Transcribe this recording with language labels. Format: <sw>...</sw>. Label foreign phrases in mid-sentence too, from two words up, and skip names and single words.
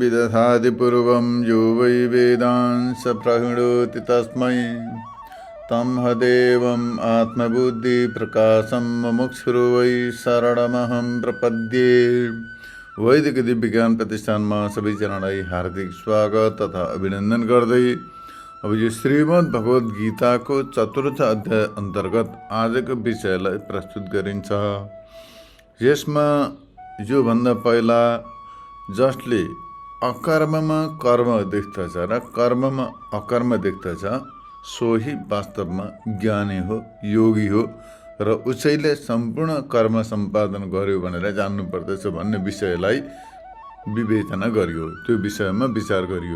<sa>यथादिपूर्वं यो वै वेदांस प्रहिणोति तस्मै तमहदेवम् आत्मबुद्धिप्रकाशं मुमुक्षुर्वै वै शरणमहं प्रपद्ये।</sa> <ne>वैदिक दिव्य विज्ञान प्रतिष्ठानमा सबैजनालाई हार्दिक स्वागत तथा अभिनन्दन गर्दै अब यो श्रीमद् भगवत गीताको चतुर्थ अध्याय अन्तर्गत आजको विषयलाई प्रस्तुत गरिन्छ। यसमा यो भन्दा पहिला जसले अकर्ममा कर्म देख्दछ र कर्ममा अकर्म देख्दछ सोही वास्तवमा ज्ञानी हो, योगी हो र उसैले सम्पूर्ण कर्म सम्पादन गर्यो भनेर जान्नुपर्दछ भन्ने विषयलाई विवेचना गरियो, त्यो विषयमा विचार गरियो।</ne>